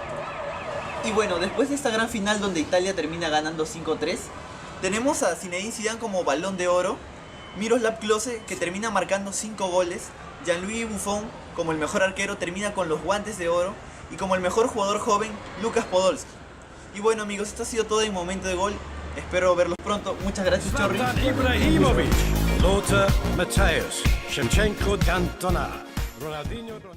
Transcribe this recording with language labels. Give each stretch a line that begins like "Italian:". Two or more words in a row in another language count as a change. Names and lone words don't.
Spanish: Y bueno, después de esta gran final donde Italia termina ganando 5-3, tenemos a Zinedine Zidane como Balón de Oro, Miroslav Klose que termina marcando 5 goles, Gianluigi Buffon como el mejor arquero termina con los Guantes de Oro y como el mejor jugador joven, Lukas Podolski. Y bueno amigos, esto ha sido todo en Momento de Gol, espero verlos pronto, muchas gracias Chorri. Zlatan Ibrahimovic, Lothar Matthäus, Shevchenko Cantona, Ronaldinho Ronaldo.